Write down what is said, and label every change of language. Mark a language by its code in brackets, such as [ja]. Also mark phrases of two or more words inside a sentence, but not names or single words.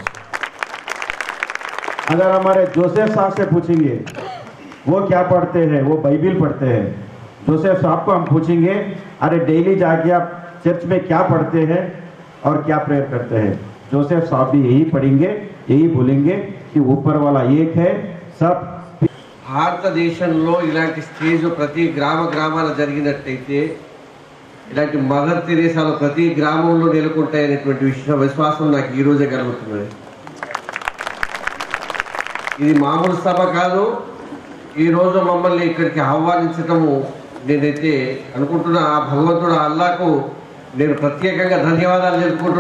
[ur] اگر ہمارے جوسف صاحب سے پوچھیں گے وہ کیا پڑھتے ہیں، وہ بائبل پڑھتے ہیں۔ جوسف صاحب کو ہم پوچھیں گے ارے ڈیلی جا کے آپ چرچ میں کیا پڑھتے ہیں اور کیا پریئر کرتے ہیں؟ جوسف صاحب بھی یہی پڑھیں گے، یہی بولیں گے کہ اوپر والا ایک ہے سب۔ [te] భారతదేశంలో ఇలాంటి స్టేజ్ ప్రతి గ్రామాల జరిగినట్టయితే ఇలాంటి మదర్ తెరేసాలు ప్రతి గ్రామంలో నెలకొంటాయనేటువంటి విశ్వాసం నాకు ఈ రోజే కలుగుతున్నది। ఇది మామూలు సభ కాదు, ఈ రోజు మమ్మల్ని ఇక్కడికి ఆహ్వానించటము నేనైతే అనుకుంటున్నా ఆ భగవంతుడు అల్లాహకు నేను ప్రత్యేకంగా ధన్యవాదాలు తెలుపుకుంటున్నా।